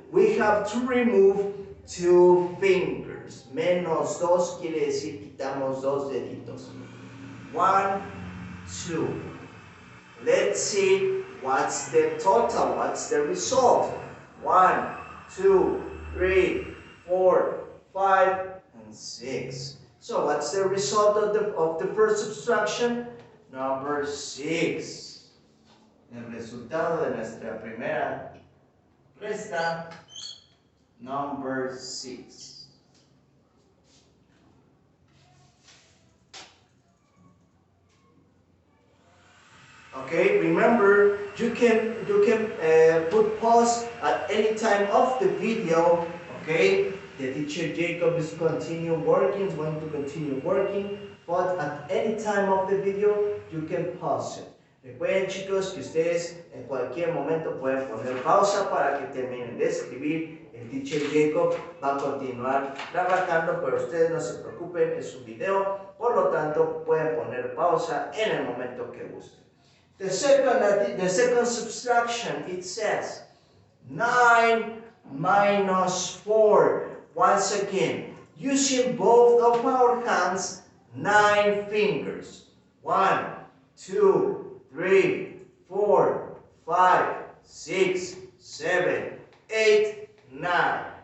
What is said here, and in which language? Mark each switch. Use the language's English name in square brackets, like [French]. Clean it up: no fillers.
[English] We have to remove 2 fingers. [Spanish] Menos 2 quiere decir quitamos 2 deditos. 1, 2. [English] Let's see what's the total, what's the result. 1, 2, 3, 4, 5, and 6. So what's the result of the first subtraction? Number 6. [Spanish] El resultado de nuestra primera resta, [English] number 6. Okay, remember you can put pause at any time of the video. Okay, the teacher Jacob is going to continue working, but at any time of the video you can pause it. [Spanish] Recuerden chicos que ustedes en cualquier momento pueden poner pausa para que terminen de escribir. El teacher Jacob va a continuar trabajando, pero ustedes no se preocupen, es un video, por lo tanto pueden poner pausa en el momento que gusten. [English] The second subtraction, it says 9 minus 4. Once again, using both of our hands, 9 fingers. 1, 2, 3, 4, 5, 6, 7, 8, 9.